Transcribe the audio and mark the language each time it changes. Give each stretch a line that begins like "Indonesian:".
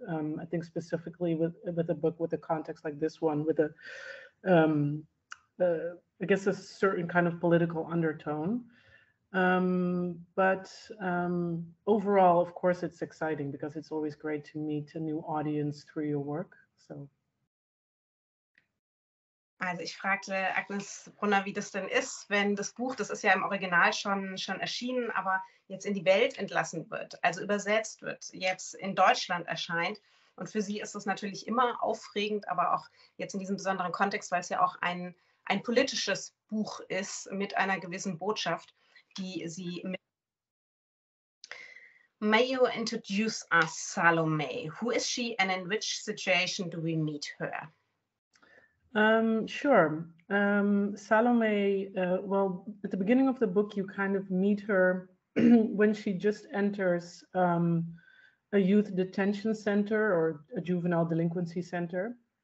English: I think specifically with a book with a context like this one, with I guess a certain kind of political undertone. But overall, of course, it's exciting because it's always great to meet a new audience through your work. So.
German: Also ich fragte Agnes Brunner, wie das denn ist, wenn das Buch, das ist ja im Original schon erschienen, aber jetzt in die Welt entlassen wird, also übersetzt wird, jetzt in Deutschland erscheint. Und für sie ist es natürlich immer aufregend, aber auch jetzt in diesem besonderen Kontext, weil es ja auch ein politisches Buch ist mit einer gewissen Botschaft, die sie mit.
English: May you introduce us, Salomé? Who is she and in which situation do we meet her? Sure. Salomé, well, at the beginning of the book, you kind of meet her when she just enters a youth detention center or a juvenile delinquency center.